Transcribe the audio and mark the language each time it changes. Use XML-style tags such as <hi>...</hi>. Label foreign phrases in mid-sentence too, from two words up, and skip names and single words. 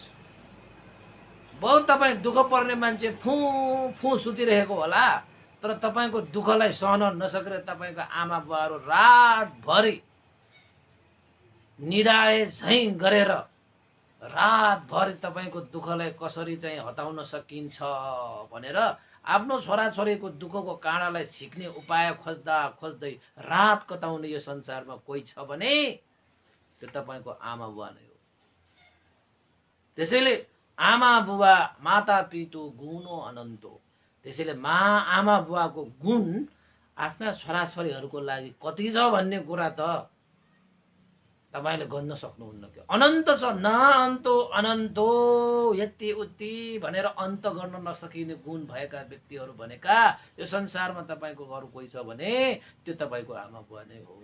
<ne>बहुत तपाईँ दुःख पर्ने मान्छे फु फु सुतिरहेको होला, तर तपाईको दुःखलाई सहन नसकेर तपाईको आमा बुवाहरू रातभरि निडाए झैं गरेर रातभरि तपाईको दुःखलाई कसरी चाहिँ हटाउन सकिन्छ भनेर आफ्नो छोराछोरीको दुःखको काँडालाई छिक्ने उपाय खोज्दा खोज्दै रात कटाउने यो संसारमा कोही छ भने त्यो तपाईको आमा बुवा नै हो। त्यसैले आमा बुवा</ne> <sa>माता पितु गुणो अनन्तो।</sa> <ne>त्यसैले आमा बुवाको गुण आफ्ना छोराछोरीहरूको लागि कति छ भन्ने कुरा त तपाईले गन्न सक्नुहुन्न के। अनन्त छ,</ne> <sa>न अन्तो अनन्तो</sa> <ne>यति उति भनेर अन्त गर्न नसकिने गुण भएका व्यक्तिहरू भनेका यो संसारमा तपाईको अरू कोही छ भने त्यो तपाईको आमा बुवा नै हो।</ne>